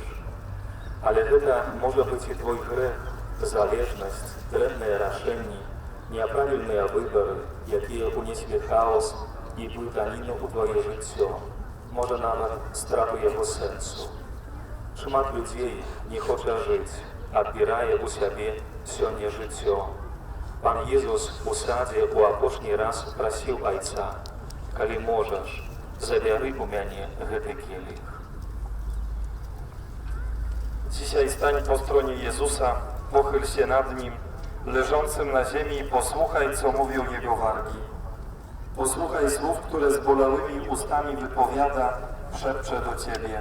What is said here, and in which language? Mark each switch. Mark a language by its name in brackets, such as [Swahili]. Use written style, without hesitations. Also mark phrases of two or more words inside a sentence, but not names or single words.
[Belarusian] Але гэта можа быць і твой грэх, залежнасць, дрэнныя рашэнні, няправільныя выбары, якія унеслі хаос і блытаніну ў твоё жыццё, можа нават страту яго сэнсу. Шмат людзей не хоча жыць, адбірае ў сябе сёння жыццё. Пан Езус у садзе ў апошні раз прасіў Айца: «Калі можаш, забяры у мяне гэты келіх». [Polish] Dzisiaj stań po stronie Jezusa, pochyl się nad Nim, leżącym na ziemi i posłuchaj, co mówią Jego wargi. Posłuchaj słów, które zbolałymi ustami wypowiada, szepcze do Ciebie.